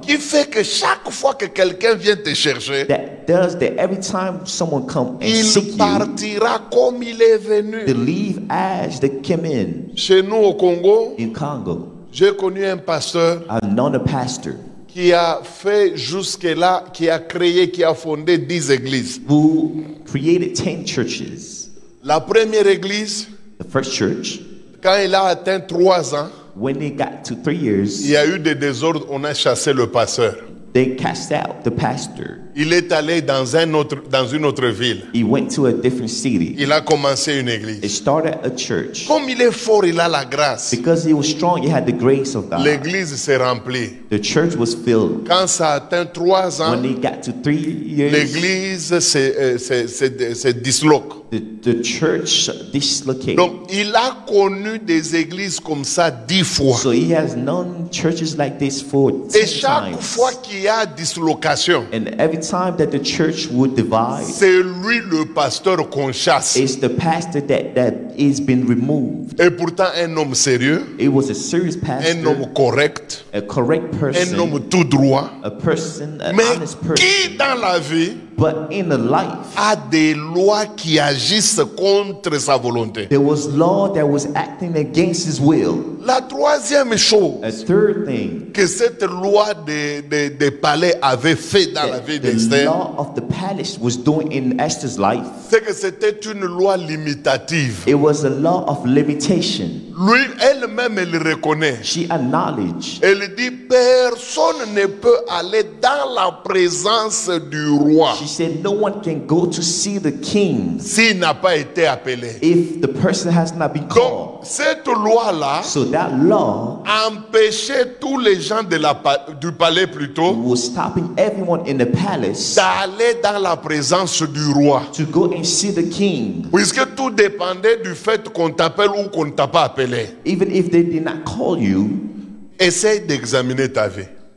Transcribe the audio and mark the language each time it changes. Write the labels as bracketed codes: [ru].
[fr] qui fait que chaque fois que quelqu'un vient te chercher, [en] that does that every time someone comes and [fr] il [en] seek you, [fr] partira comme il est [en] they [fr] venu. [en] leave as they came in. [fr] Chez nous au Congo, [en] In Congo, [fr] j'ai connu un pasteur [en] I've known a pastor [fr] qui a fait jusque-là, qui a créé, qui a fondé 10 églises. [en] who created 10 churches. [fr] La première église, [en] The first church, [fr] quand il a atteint 3 ans, [en] when they got to 3 [fr] il [en] years, [fr] y a eu des désordres, on a chassé le pasteur. [en] they cast out the pastor. [fr] Il est allé dans une autre ville. [en] He went to a different city. [fr] Il a commencé une [en] He [fr] église. [en] started a church. [fr] Comme il est fort, il a la grâce. [en] Because he was strong, he had the grace of God. [fr] L'église s'est remplie. [en] The church was filled. [fr] Quand ça atteint 3 ans, [en] When they got to 3 years, [fr] l'église se disloque. [en] the church dislocated. [fr] Donc, il a connu des églises comme ça 10 fois. [en] So he has known churches like this for 10 [fr] Et chaque [en] times. [fr] fois qu'il y a dislocation, [en] And every time that the church would divide, [fr] c'est lui le pasteur qu'on chasse. [en] it's the pastor that is been removed. [fr] Et pourtant, un homme sérieux, [en] It was a serious [fr] un [en] pastor, [fr] homme correct, [en] a correct [fr] un homme [en] person, [fr] tout droit, [en] a person, an [fr] mais [en] honest person. [fr] qui dans la vie [en] But in a life, [fr] a des lois qui agissent contre sa volonté. [en] there was law that was acting against his will. [fr] La troisième chose [en] A third thing, [fr] que cette loi de palais avait fait dans la vie [en] the [fr] d'Esther, [en] law of the palace was doing in Esther's life. [fr] c'est que c'était une loi limitative. [en] It was a law of limitation. [fr] Lui, elle-même, elle le reconnaît. [en] She acknowledged. [fr] Elle dit, personne ne peut aller dans la présence du roi [en] She said no one can go to see the king [fr] s'il n'a pas été appelé. [en] if the person has not been [fr] Donc, [en] called. [fr] cette loi-là [en] So that law [fr] empêchait tous les gens du palais plutôt [en] was stopping everyone in the palace [fr] d'aller dans la présence du roi. [en] to go and see the king, [fr] Puisque tout dépendait du fait qu'on t'appelle ou qu'on ne t'a pas appelé. [en] even if they did not call you. [fr] Essaye d'examiner ta vie.